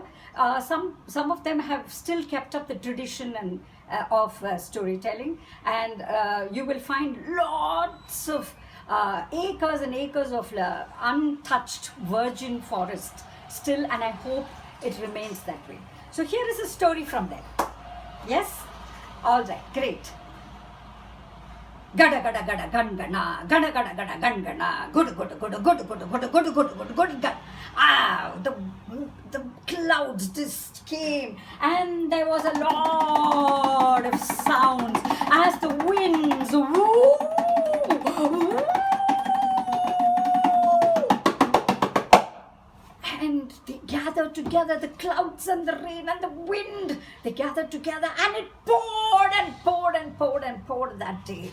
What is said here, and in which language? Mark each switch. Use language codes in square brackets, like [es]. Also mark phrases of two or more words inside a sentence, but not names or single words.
[en] Some of them have still kept up the tradition and of storytelling, and you will find lots of acres and acres of untouched virgin forest still, and I hope it remains that way. So here is a story from them. Yes? All right, great. Gada gada gada gan gana, gada gada gada gan gana, good good good good good good good good good good good. The clouds just came, and there was a lot of sounds as the winds woo. And they gathered together, the clouds and the rain and the wind, they gathered together, and it poured and poured and poured and poured that day.